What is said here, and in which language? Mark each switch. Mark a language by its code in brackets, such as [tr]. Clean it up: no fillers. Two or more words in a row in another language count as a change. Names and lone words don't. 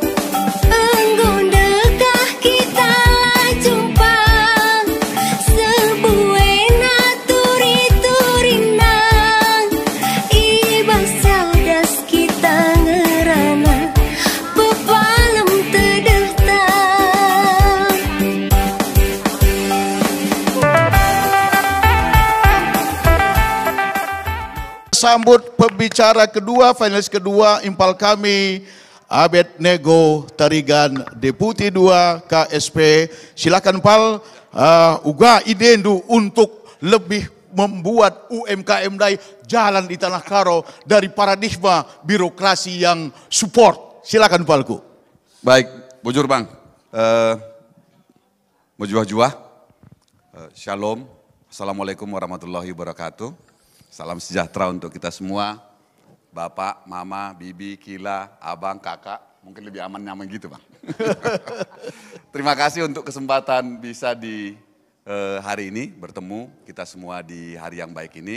[btx] Enggondekah kita lah jumpa. Sebuena turi-turinang. Ibas saudas kita ngerana. Bepalem tedetang. [id] Sambut pembicara kedua, finalis kedua, impal kami Abednego Tarigan, Deputi 2 KSP. Silakan Pal, [btx] uga idendu [id] untuk lebih membuat UMKM dai jalan di Tanah Karo dari paradigma birokrasi yang support. Silakan Palku. Baik, [btx] bujur Bang. Mujuah-juah, shalom, [ar] السلام عليكم ورحمة الله وبركاته. [id] Salam sejahtera untuk kita semua, Bapak, Mama, Bibi, Kila, Abang, Kakak, mungkin lebih aman nyaman gitu Bang. Terima kasih untuk kesempatan bisa di hari ini bertemu kita semua di hari yang baik ini.